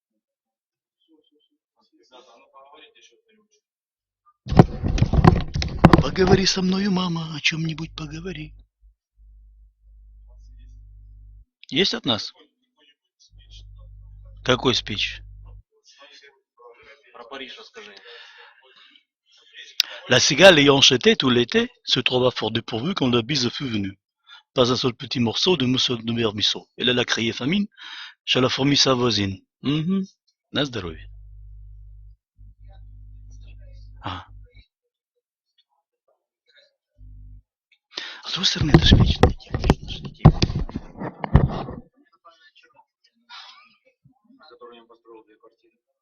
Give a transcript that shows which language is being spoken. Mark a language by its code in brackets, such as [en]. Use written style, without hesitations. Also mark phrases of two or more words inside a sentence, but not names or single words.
[ru] Поговори со мною, мама, о чем-нибудь поговори. Есть от нас? Какой спич? Про Париж расскажи. [fr] La cigale ayant chanté tout l'été se trouva fort dépourvue quand la bise fut venue. Pas un seul petit morceau de mousseau de vermisseau. Elle alla crier famine chez la fourmi sa voisine. [ru] На здоровье. А. А с другой стороны, это же вечная тема. Который я построил 2 квартиры.